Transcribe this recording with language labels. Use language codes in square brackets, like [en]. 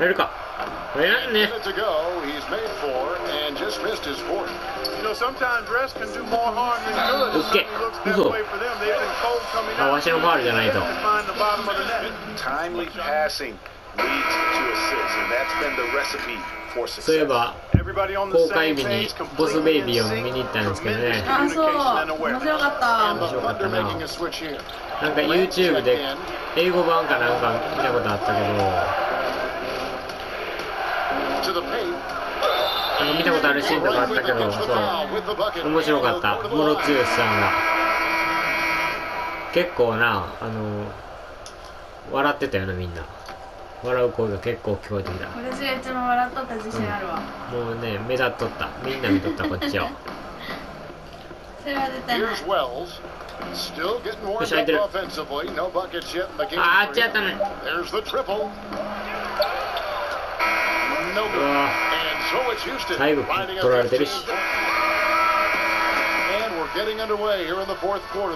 [en] And a minute to go, he's made 4 and just missed his 4th. You know, sometimes rest can do more harm than good. It looks that way for them. They've been cold coming out. They find the bottom of the net. Timely passing leads to assists, and that's been the recipe for success. [ja] そういえば公開日にボスベイビーを見に行ったんですけどね。あ、そう、面白かった。面白かったな。なんか YouTube で英語版かなんか見たことあったけど、なんか見たことあるシーンとかあったけど、そう面白かった。ムロツヨシさんが結構な、笑ってたよな、みんな。笑う声が結構聞こえてきた。私が一番笑っとった自信あるわ。もうね、目立っとった。みんな見とったこっちを。それは絶対ない。 [en] Still getting warmed up offensively. No buckets yet in the game. There's the triple. No good. And so it's Houston riding up 15. And we're getting underway here in the fourth quarter.